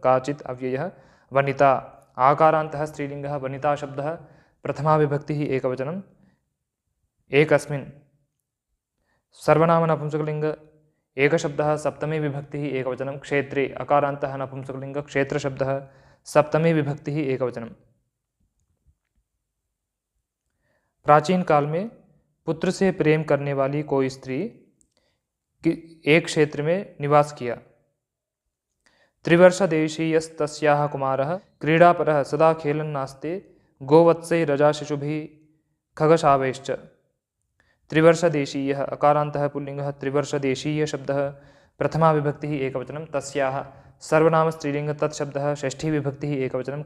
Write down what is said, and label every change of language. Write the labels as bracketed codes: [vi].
[sa] काचित् अव्ययः वनिता आकारान्तः स्त्रीलिङ्गः वनिता शब्दः प्रथमा विभक्तिः एकवचनं। एकस्मिन् सर्वनाम नपुंसकलिङ्ग एकशब्दः सप्तमी विभक्तिः एकवचनं। क्षेत्रे अकारान्तः नपुंसकलिङ्ग क्षेत्रशब्दः सप्तमी विभक्तिः एकवचनं। [hi] प्राचीन काल में पुत्र से प्रेम करने वाली कोई स्त्री एक क्षेत्र में निवास किया। [sa] त्रिवर्षदेशीयस्तस्याः कुमारः क्रीडापरः सदा खेलन्नास्ते गोवत्सैरजाशिशुभिः खगशावैश्च। त्रिवर्षदेशीयः अकारान्तः पुल्लिङ्गः त्रिवर्षदेशीय शब्दः प्रथमा विभक्तिः एकवचनं। तस्याः सर्वनाम स्त्रीलिङ्ग तत्शब्दः षष्ठी विभक्तिः एकवचनं।